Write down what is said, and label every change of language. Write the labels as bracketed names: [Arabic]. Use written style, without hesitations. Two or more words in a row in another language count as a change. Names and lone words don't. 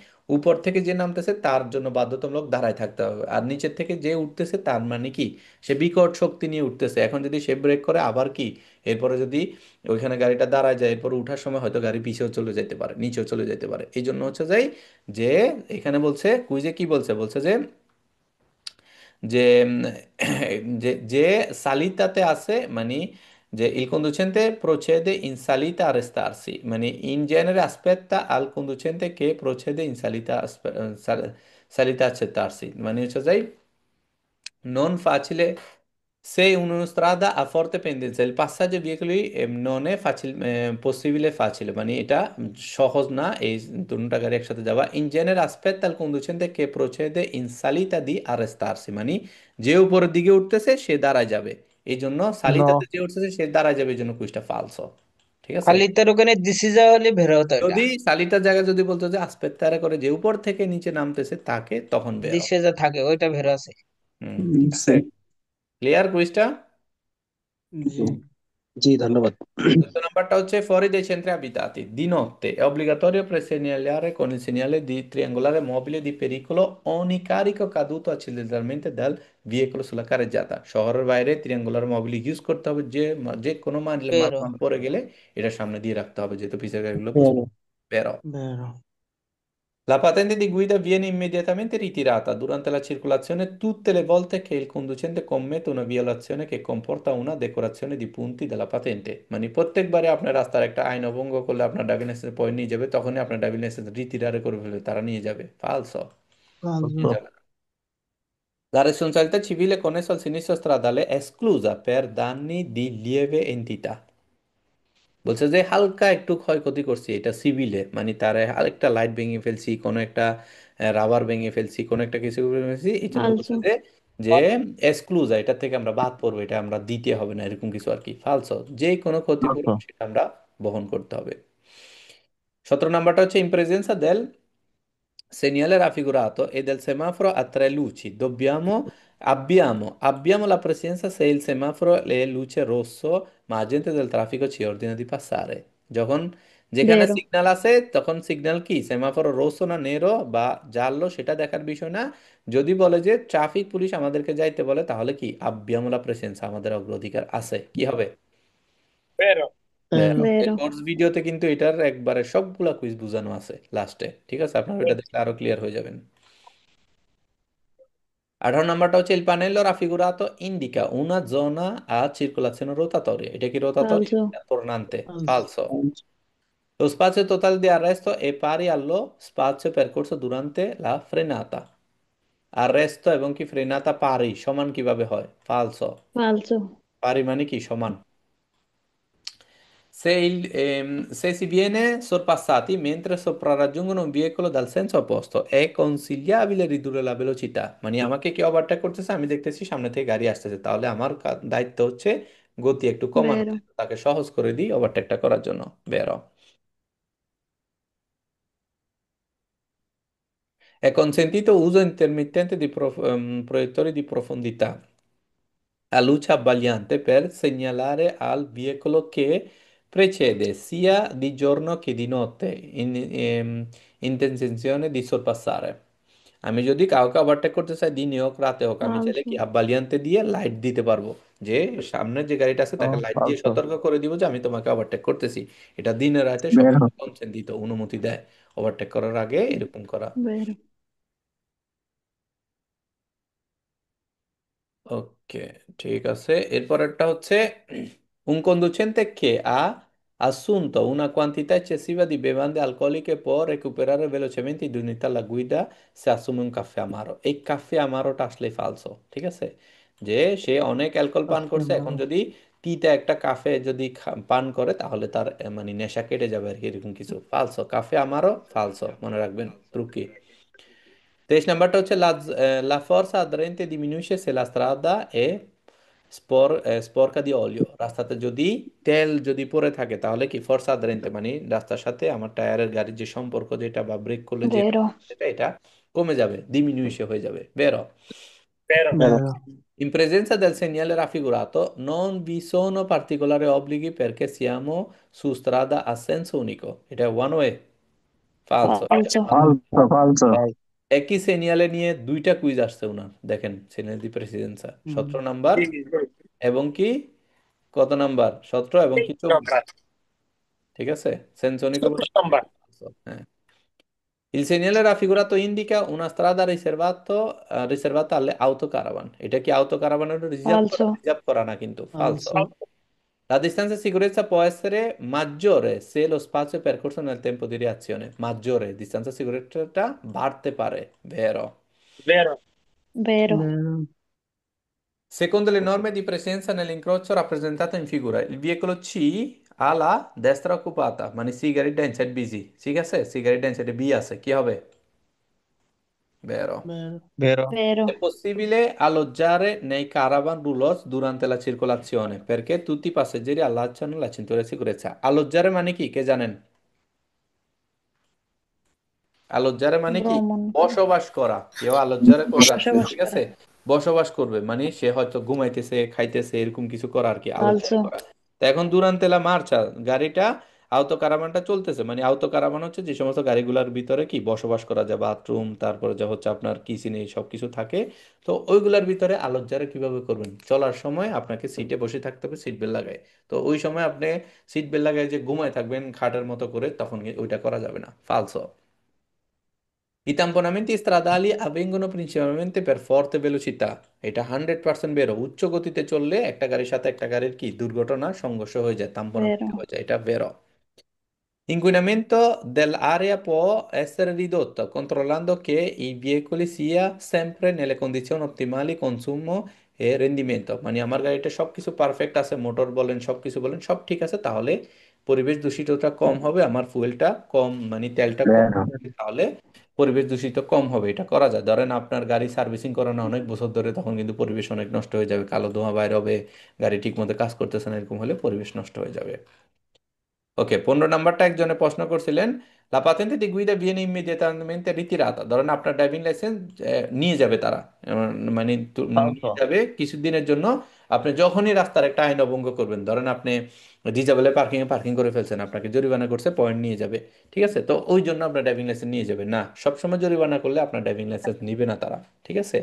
[Bangla] উপর থেকে যে নামতেছে তার জন্য বাধ্যতামূলক দাঁড়ায় থাকতে হবে, আর নিচের থেকে যে উঠতেছে তার মানে কি সে বিকট শক্তি নিয়ে উঠতেছে, এখন যদি সে ব্রেক করে আবার কি, এরপরে যদি ওইখানে গাড়িটা দাঁড়ায় যায়, এরপর উঠার সময় হয়তো গাড়ি পিছেও চলে যেতে পারে, নিচেও চলে যেতে পারে। এই জন্য হচ্ছে যাই যে এখানে বলছে কুইজে কি বলছে, বলছে যে যে যে সালিতাতে আছে, মানে যে [Italian] il conducente procede in salita a restarsi, [Bangla] মানে [Italian] in genere aspetta al conducente che procede in salita salita a accettarsi, [Bangla] মানে হচ্ছে যাই [Italian] non facile Se un'autostrada ha forte pendenza, il passaggio ai veicoli non è possibile facile, [Bangla] মানে এটা সহজ না এই দুটো গাড়ি একসাথে যাওয়া। [Italian] in generale aspetta al conducente che procede in salita di arrestarsi, [Bangla] মানে যে উপরের দিকে উঠতেছে সে দাঁড়ায় যাবে, এই জন্য সালিতাতে ন যে উঠতেছে সে দাঁড়ায় যাবে, এই জন্য কুইজটা ফালসো। ঠিক আছে, খালি তার ওখানে দিশিজা হলে বের হতো এটা। যদি সালিতার জায়গায় যদি বলতো যে আসপেত্তারে করে যে উপর থেকে নিচে নামতেছে তাকে, তখন বেরো। দিশে যা থাকে ওইটা বের আছে। হুম, ঠিক আছে, ক্লিয়ার কুইজটা। জি। জি ধন্যবাদ। [Italian] Questo [Bangla] numberটা হচ্ছে [Italian] fuori dai centri abitati. Di notte è obbligatorio presegnalare con il segnale di triangolare mobile di pericolo ogni carico caduto accidentalmente dal veicolo sulla carreggiata. [Bangla] শহরের বাইরে [Italian] triangular mobile [Bangla] ইউজ করতে হবে, যে কোনো বের মাল পড়ে গেলে এটা সামনে দিয়ে রাখতে হবে, যেহেতু পিছের গাড়িগুলো বুঝতে বেরো। বেরো। বেরো। [Italian] La patente di guida viene immediatamente ritirata durante la circolazione tutte le volte che il conducente commette una violazione che comporta una decorazione di punti della patente। [Bangla] মানে প্রত্যেকবারে আপনার রাস্তার একটা আইন অভঙ্গ করলে আপনার ড্রাইভিং লাইসেন্স পয়েন্ট নিয়ে যাবে, তখনই আপনার ড্রাইভিং লাইসেন্স রিটিরারে করে ফেলবে, তারা নিয়ে যাবে। ফালসো, ফালতু। নিয়ে যাবে না। [Italian] La responsabilità civile connessa al sinistro stradale è esclusa per danni di lieve entità। [Bangla] বলছে যে হালকা একটু ক্ষয়ক্ষতি করছি, এটা সিভিলে, মানে তার আরেকটা লাইট ভেঙে ফেলছি, কোনো একটা রাবার ভেঙে ফেলছি, কোনো একটা কিছু ভেঙে ফেলছি, এই জন্য বলছে ফালতু। যে যে এক্সক্লুজ, এটা থেকে আমরা বাদ পড়বো, এটা আমরা দিতে হবে না, এরকম কিছু আর কি। ফালসো, যে কোনো ক্ষতিপূরণ সেটা আমরা বহন করতে হবে। 17 নাম্বারটা হচ্ছে [Italian] in presenza del segnale raffigurato e del semaforo a tre luci. Abbiamo la presenza se il semaforo è luce rosso, ma agente del traffico ci ordina di passare. [Bangla] যখন যেখানে বেরো। সিগন্যাল আছে তখন সিগন্যাল কি সেমাফোর রোসো না নেরো বা জাল্লো সেটা দেখার বিষয় না। যদি বলে যে ট্রাফিক পুলিশ আমাদেরকে যাইতে বলে, তাহলে কি [Italian] abbiamo la precedenza, [Bangla] আমাদের অগ্রাধিকার আছে, কি হবে? বেরো। বেরো। বেরো। এই বেরো। কোর্স ভিডিওতে কিন্তু এটার একবারে সবগুলা কুইজ বোঝানো আছে লাস্টে, ঠিক আছে? আপনারা এটা দেখলে আরো ক্লিয়ার হয়ে যাবেন। 18 নাম্বারটা হচ্ছে [Italian] il pannello raffigurato indica una zona a circolazione rotatoria। [Bangla] এটা কি রোটাটরি ফালতু। না tornante? ফালতু। Falso. [Italian] Lo spazio totale di arresto è pari allo spazio percorso durante la frenata। [Bangla] arresto এবং কি ফ্রেনাতা পারি সমান কিভাবে হয়? ফালসো। ফালতু। পারি মানে কি সমান। [Italian] Se si viene sorpassati mentre soprarraggiungono un veicolo dal senso opposto, è consigliabile ridurre la velocità। [Bangla] মানে আমাকে কি ওভারটেক করতেছে, আমি দেখতেছি সামনে থেকে গাড়ি আসতেছে, তাহলে আমার দায়িত্ব হচ্ছে গতি একটু কমানো, বেরো। তাকে সহজ করে দিই ওভারটেকটা করার জন্য। বেরো। [Italian] È consentito uso intermittente di proiettori di profondità a luce abbagliante per segnalare al veicolo che precede sia di giorno che di notte intenzione di sorpassare। [Bangla] আমি যদি কাউকে ওভারটেক করতে চাই দিনে হোক রাতে হোক, আমি চাইলে ফালতু। কি আব্বালিয়ান্তে দিয়ে লাইট দিতে পারবো, যে সামনের যে গাড়িটা আছে তাকে লাইট দিয়ে সতর্ক করে দিব যে আমি তোমাকে ওভারটেক করতেছি। এটা দিনে রাতে সবাই কনসেন্ট দিত, অনুমতি দেয় ওভারটেক করার আগে এরকম করা। বেরো। ওকে, ঠিক আছে। এরপরেরটা হচ্ছে [Italian] un conducente che ha assunto una quantità eccessiva di bevande alcoliche può recuperare velocemente di unità alla guida se assume un caffè amaro। [Bangla] এই [Italian] caffè amaro [Bangla] আসলে ফালসো, ঠিক আছে? যে সে অনেক অ্যালকোহল পান কাফে করছে, এখন আমারো। যদি তিতা একটা কাফে যদি পান করে তাহলে তার মানে নেশা কেটে যাবে আর কি, এরকম কিছু। ফালসো, [Italian] caffè amaro [Bangla] ফালসো, মনে রাখবেন ত্রুকি। 23 নাম্বারটা হচ্ছে [Italian] la forza aderente diminuisce se la strada è sporca di olio। [Bangla] রাস্তাতে যদি তেল যদি পড়ে থাকে তাহলে কি [Italian] forza aderente, [Bangla] মানে রাস্তার সাথে আমার টায়ারের গাড়ির যে সম্পর্ক যেটা বা ব্রেক করলে যে বেরো। সেটা এটা কমে যাবে, ডিমিনুইশে হয়ে যাবে। বেরো। বেরো। বেরো। বেরো। [Italian] In presenza del segnale raffigurato non vi sono particolari obblighi perché siamo su strada a senso unico। [Bangla] এটা ওয়ান ওয়ে। ফালসো, এটা ফালতু। ফালসো ফালসো। একই সিরিয়ালে নিয়ে দুইটা কুইজ আসছে ওনার, দেখেন [Italian] segnale di precedenza. [Bangla] হুম। 17 নাম্বার জি, জি, জি। এবং কি কত নাম্বার? 17 এবং কি 24। নাম্বার। ঠিক আছে, সেনসোনিকো 24 নাম্বার। হ্যাঁ। [Italian] Il segnale raffigurato indica una strada riservata alle autocaravan। [Bangla] এটা কি autocaravan ফালতু। রিজার্ভ করা না কিন্তু। ফালসো। ফালতু। [Italian] La distanza di sicurezza può essere maggiore se lo spazio è percorso nel tempo di reazione। Maggiore, distanza di sicurezza [Bangla] বাড়তে পারে। [Italian] Vero। [Bangla] বেরো। বেরো। বেরো। [Italian] Secondo le norme di presenza nell'incrocio rappresentato in figura, il veicolo C ha la destra occupata, [Bangla] মানে সি গাড়ির ডান সাইড বিজি, ঠিক আছে, সি গাড়ির ডান সাইডে বি আছে, কি হবে? Vero. Vero. È Vero. [Italian] possibile alloggiare nei caravan roulotte durante la circolazione perché tutti i passeggeri allacciano la cintura di sicurezza. [Bangla] Alloggiare মানে কি কে জানেন? আলজ্জারে মানে কি? ভ্রমণ করা। বসবাস করা। কেউ আলজ্জারে করে রাখছে, বসবাস ঠিক করা। আছে? বসবাস করবে মানে সে হয়তো ঘুমাইতেছে, খাইতেছে, এরকম কিছু করা আর কি, আলজ্জারে ফালসো। করা। তো এখন [Italian] durante la marcia, [Bangla] গাড়িটা আওতো কারাভানটা চলতেছে, মানে আওতো কারাভান হচ্ছে যে সমস্ত গাড়িগুলোর ভিতরে কি বসবাস করা যায়, বাথরুম, তারপরে যা হচ্ছে আপনার কিচেন, এই সব কিছু থাকে। তো ওইগুলোর ভিতরে আলজ্জারে কিভাবে করবেন? চলার সময় আপনাকে সিটে বসে থাকতে হবে সিট বেল্ট লাগায়। তো ওই সময় আপনি সিট বেল্ট লাগায় যে ঘুমায় থাকবেন খাটের মতো করে, তখন ওইটা করা যাবে না, ফালসো। [Italian] I tamponamenti stradali avvengono principalmente per forte velocità. [Bangla] এটা 100% বেরো, উচ্চ গতিতে চললে একটা গাড়ির সাথে একটা গাড়ির কি দুর্ঘটনা, সংঘর্ষ হয়ে যায়, তাম্পনামেন্ট Vero. হয়ে যায়, এটা বেরো। [Italian] Inquinamento dell'aria può essere ridotto controllando che i veicoli sia sempre nelle condizioni ottimali consumo e rendimento, [Bangla] মানে আমার গাড়িটা সবকিছু পারফেক্ট আছে, মোটর বলেন সবকিছু বলেন সব ঠিক আছে, তাহলে পরিবেশ দূষিতটা কম হবে, আমার ফুয়েলটা কম, মানে তেলটা কম Vero. হবে, তাহলে পরিবেশ দূষিত কম হবে। এটা করা যায়। ধরেন আপনার গাড়ি সার্ভিসিং করানো অনেক বছর ধরে, তখন কিন্তু পরিবেশ অনেক নষ্ট হয়ে যাবে, কালো ধোঁয়া বাইর হবে, গাড়ি ঠিক মতো কাজ করতেছে না, এরকম হলে পরিবেশ নষ্ট হয়ে যাবে। ওকে, 15 নাম্বারটা একজনে প্রশ্ন করছিলেন, [Italian] la patente di guida viene immediatamente ritirata, [Bangla] ধরেন আপনার ড্রাইভিং লাইসেন্স নিয়ে যাবে তারা, মানে নিয়ে Falso. যাবে কিছুদিনের জন্য। আপনি যখনই রাস্তার একটা আইন অভঙ্গ করবেন, ধরেন আপনি ডিজাবেলে পার্কিং এ পার্কিং করে ফেলছেন, আপনাকে জরিমানা করছে, পয়েন্ট নিয়ে যাবে, ঠিক আছে? তো ওই জন্য আপনার ড্রাইভিং লাইসেন্স নিয়ে যাবে না, সবসময় জরিমানা করলে আপনার ড্রাইভিং লাইসেন্স নিবে না তারা, ঠিক আছে?